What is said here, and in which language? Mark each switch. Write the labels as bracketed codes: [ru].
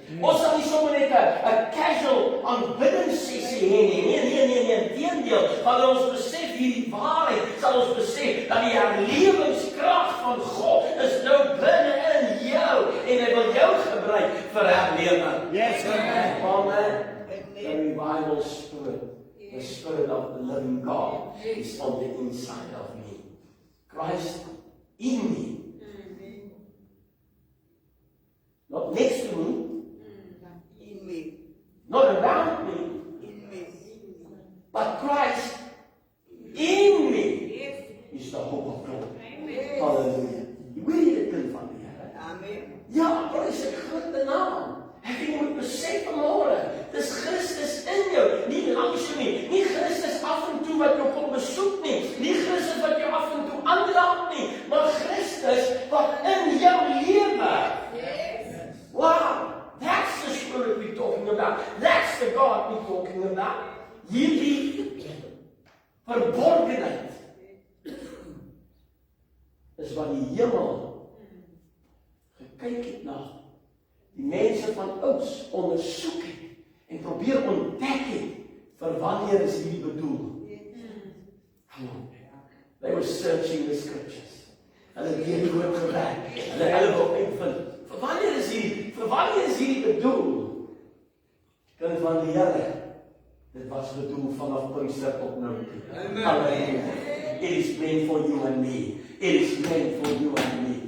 [af] Ons sal nie sommer net 'n casual aanbiddingssessie hê nie. Nee, inteendeel, wanneer ons besef hierdie waarheid, sal ons besef dat die herlewingskrag van God is nou binne in jou en hy wil jou gebruik vir herlewing. [en] Yes. Amen. The revival spirit, the spirit of the living God is on the inside of me. Christ in me. Not next to me, not around me, but Christ in me is the hope of glory. Hallelujah. [af] Jy weet dit kind van die Here. Ja, dit is 'n groot naam. Ek jy moet besef vanmôre, dis Christus in jou, nie langs jou nie. Nie Christus af en toe wat jou kom besoek nie. Nie Christus wat jou af en toe aanraak nie, maar Christus wat in jou lewe. [en] Wow, that's the spirit we're talking about. That's the God we're talking about. [af] Hierdie verborgenheid is wat die hemel gekyk het na die mense van ouds ondersoek het en probeer ontdek het vir wanneer is hierdie bedoel. [en] Come on. They were searching the scriptures. [af] Hulle het hierdie woord gewerk. Hulle wil uitvind. Vir wanneer is hierdie bedoel? Kind van die Here, dit was bedoel vanaf Pinkster tot nou toe. Halleluja. [en] It is meant for you and me. It is meant for you and me.